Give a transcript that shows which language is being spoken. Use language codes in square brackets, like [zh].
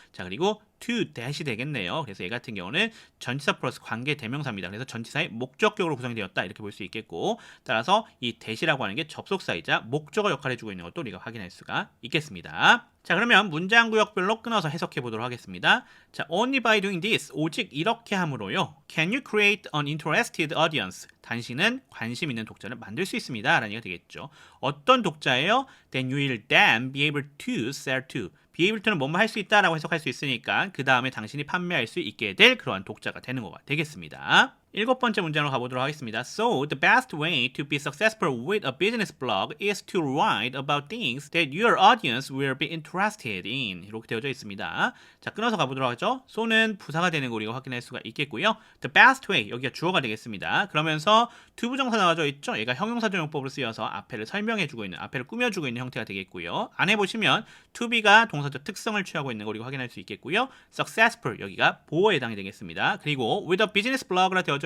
[ko] 자, 그리고 to that이 되겠네요. 그래서 얘 같은 경우는 전치사 플러스 관계대명사입니다. 그래서 전치사의 목적격으로 구성이 되었다. 이렇게 볼 수 있겠고 따라서 이 that이라고 하는 게 접속사이자 목적어 역할을 해주고 있는 것도 우리가 확인할 수가 있겠습니다. 자, 그러면 문장 구역별로 끊어서 해석해 보도록 하겠습니다. 자, [en] only by doing this, [ko] 오직 이렇게 함으로요. [en] Can you create an interested audience? [ko] 당신은 관심 있는 독자를 만들 수 있습니다. 라는 얘기가 되겠죠. 어떤 독자예요? [en] Then you will then be able to sell to. [ko] be able to는 뭐뭐 할 수 있다라고 해석할 수 있으니까 그 다음에 당신이 판매할 수 있게 될 그러한 독자가 되는 거가 되겠습니다. 일곱 번째 문장으로 가보도록 하겠습니다. [en] So, the best way to be successful with a business blog is to write about things that your audience will be interested in. [ko] 이렇게 되어져 있습니다. 자, 끊어서 가보도록 하죠. so는 부사가 되는 거 우리가 확인할 수가 있겠고요. [en] The best way, [ko] 여기가 주어가 되겠습니다. 그러면서 투부정사 나와져 있죠. 얘가 형용사적 용법으로 쓰여서 앞에를 설명해주고 있는, 앞에를 꾸며주고 있는 형태가 되겠고요. 안에 보시면 to be가 동사적 특성을 취하고 있는 거 우리가 확인할 수 있겠고요. successful, 여기가 보어에 해당이 되겠습니다. 그리고 [en] with a business blog [ko] 라 되어져